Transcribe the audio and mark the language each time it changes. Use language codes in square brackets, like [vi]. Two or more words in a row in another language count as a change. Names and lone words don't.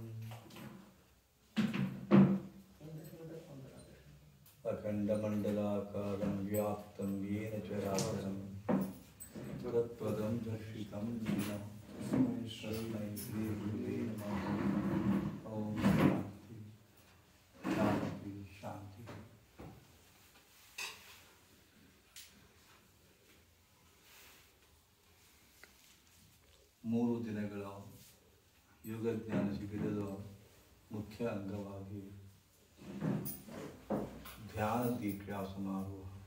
[sa] अखंडमंडलाकारं व्याप्तं येन चराचरं तत्पदं दर्शितं येन तस्मै श्रीगुरुवे नमः। ओम शांति शांति शांति। [kn] ಮೂರು ದಿನಗಳ ಯೋಗಜ್ಞಾನ ಶಿಬಿರದ ಮುಖ್ಯ ಅಂಗವಾಗಿ ಧ್ಯಾನ ದೀಕ್ಷಾ ಸಮಾರೋಹ.